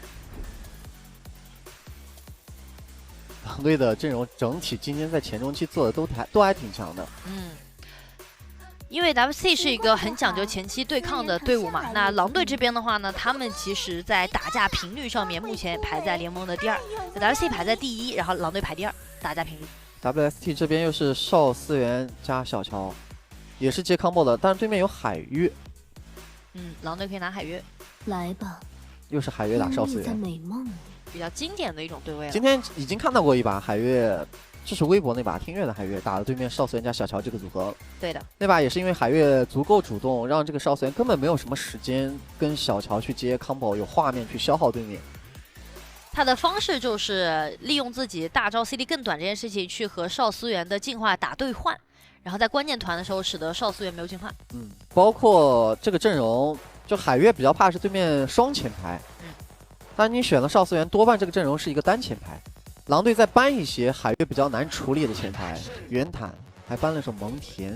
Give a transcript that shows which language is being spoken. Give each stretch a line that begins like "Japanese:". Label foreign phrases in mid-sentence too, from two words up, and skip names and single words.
Chinese: 狼隊的陣容整體今天在前中期做的都還挺強的。嗯，因為 WC 是一個很講究前期對抗的隊伍嘛，那狼隊這邊的話呢，他們其實在打架頻率上面目前排在聯盟的第2 ，WC 排在第1，然後狼隊排第2，打架頻率。 WST 這邊又是邵思源加小喬，也是接 combo 的，但是對面有海月。嗯，狼隊可以拿海月。來吧，又是海月打邵思源。比較經典的一種對位了。今天已經看到過一把海月，就是微博那把聽月的海月打了对面邵思源加小喬這個組合。對的，那把也是因為海月足夠主動，讓這個邵思源根本沒有什麼時間跟小喬去接 combo， 有畫面去消耗對面。他的方式就是利用自己大招 CD 更短這件事情去和邵思源的進化打對換，然後在關鍵團的時候使得邵思源没有進化。嗯，包括這個陣容，就海月比較怕是對面雙前排。但你選了邵思源，多半這個陣容是一個單前排。狼隊再搬一些海月比較難處理的前排，袁坦還搬了手蒙恬。